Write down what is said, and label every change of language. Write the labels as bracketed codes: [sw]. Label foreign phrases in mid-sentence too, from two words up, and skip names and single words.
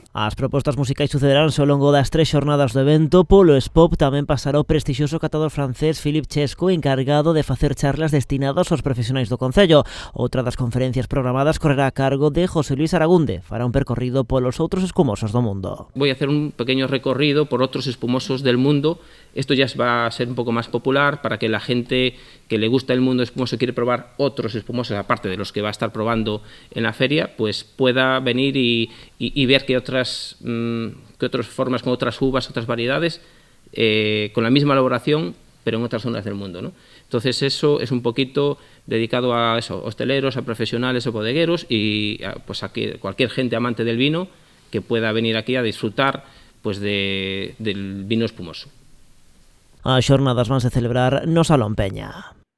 [gl] As propostas musicais sucederánse ao longo das 3 xornadas do evento. Polo Espop tamén pasará o prestixioso catador francés Philippe Chesco, encargado de facer charlas destinadas aos profesionais do Concello. Outra das conferencias programadas correrá a cargo de José Luis Aragunde. Fará un percorrido polos outros espumosos do mundo. [es] Voy a hacer un pequeño recorrido por otros espumosos del mundo. Esto ya va a ser un poco más popular para que la gente que le gusta el mundo espumoso y quiere probar otros espumosos, aparte de los que va a estar probando en la feria, pues pueda venir y ver que otras formas, con otras uvas, otras variedades, con la misma elaboración, pero en otras zonas del mundo, ¿no? Entonces eso es un poquito dedicado a eso, hosteleros, a profesionales o bodegueros y pues a que cualquier gente amante del vino que pueda venir aquí a disfrutar pues del vino espumoso. [gl] As xornadas vanse celebrar no Salón Peña.